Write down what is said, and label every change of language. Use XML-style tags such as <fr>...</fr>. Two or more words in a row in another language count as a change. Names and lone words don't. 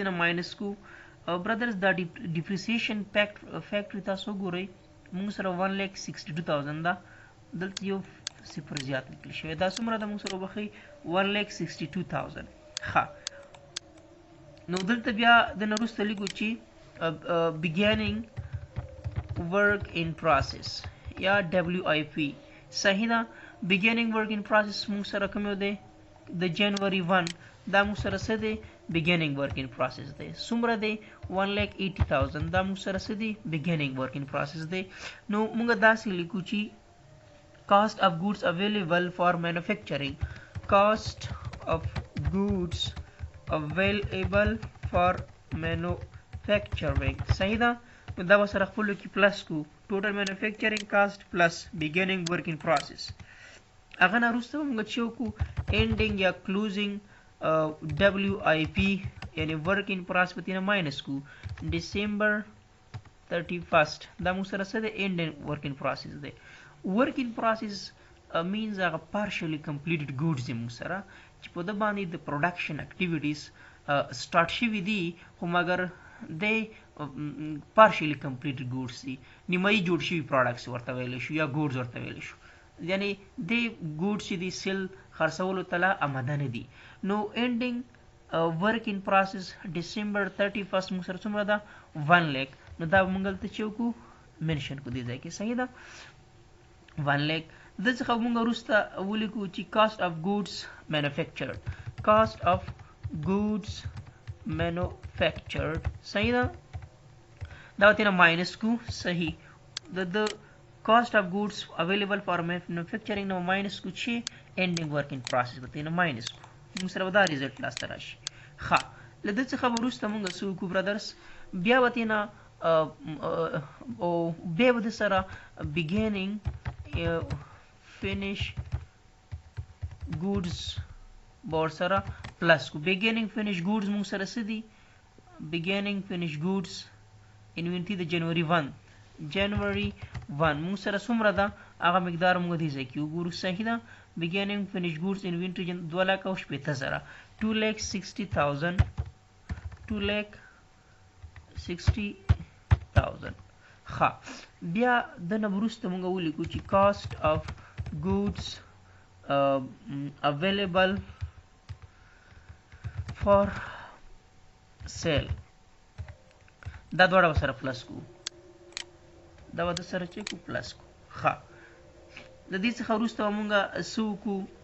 <ps>نه ماینس کړو برادرز دا</ps> <en>depreciation factory</en> <ps>تاسو وګورئ موږ سره 1,62,000 ده دلته یو صفر زیات لیکل شوی دا څومره ده موږ سره وبخئ 1,62,000 ښه نو دلته بیا د نه وروسته لیکو چې</ps> <en>beginning work in process</en> <ps>یا WIP صحیح ده</ps> <en>beginning work in process</en> <ps>موږ سره کوم یو دی د جنوري 1 دا موږ سره څه دی</ps> <en>beginning work in process</en> <ps>دی څومره دی 1,80,000 دا موږ سره څه دی</ps> <en>beginning work in process</en> <ps>دی نو موږ داسې لیکو چې</ps> <en>cost of goods available for manufacturing cost of goods available for manufacturing</en> <ps>صحیح ده دا به سره خپلو کې پلس کو</ps> <en>total manufacturing cost plus beginning work in process</en> <ps>هغه نه وروسته به موږ چې وکړو ending یا</ps> <en>closing WIP</en> <ps>یعنی</ps> <en>work in process</en> <ps>په تینه ماینس کو</ps> <en>December 31st</en> <ps>دا موږ سره څه دی</ps> <en>ending work in process</en> <ps>دی</ps> <en>work in process means</en> <ps>هغه</ps> <en>partially completed goods</en> <ps>دی موږ سره چې په ده باندې د</ps> <en>production activities start</en> <ps>شوي دي خو مګر دی</ps> <en>partially completed</en> <ps>goods دي نیمایي جوړ شوي products ورته ویلی شو یا goods ورته ویلی شو یعنی دی goods چې دي سیل خرڅولو ته لا آماده نه دي نو</ps> <en>ending work in process December 31st</en> <ps>موږ سره څومره ده 1 lakh نو دا موږ دلته چې وکړو منشن کو دې ځای کې صحیح ده 1 lakh د څخه موږ وروسته ولیکو چې</ps> <en>cost of goods manufactured cost of goods</en> <ps>manufactured صحیح ده دا ورته ماینس کو صحیح د</ps> <en>cost of goods available for manufacturing</en> <ps>نو ماینس کو چې</ps> <en>ending work in process</en> <ps>به نه ماینس کو موږ سره دا ریزلټ لاسته راشي. ښه له دې څخه وروسته موږ څه وکړو برادرز بیا به نه او بیا به سره</ps> <en>beginning finish goods</en> <ps>بور سره پلس کو</ps> <en>beginning finish goods</en> <ps>موږ سره څه دي</ps> <en>beginning finish goods inventory</en> <ps>د جنوري 1 موږ سره څومره ده هغه مقدار موږ دې ځای کې وګورو صحیح ده</ps> <en>beginning finish goods inventory</en> <ps>2,60,000 2,60,000 ښه بیا د نه وروسته موږ ولیکو چې</ps> <en>cost of goods available for sale</en> <ps>دا دواړه سره پلس کو دا به سره چې کو پلس کو ښه د دې څخه وروسته موږ څه وکړو</ps>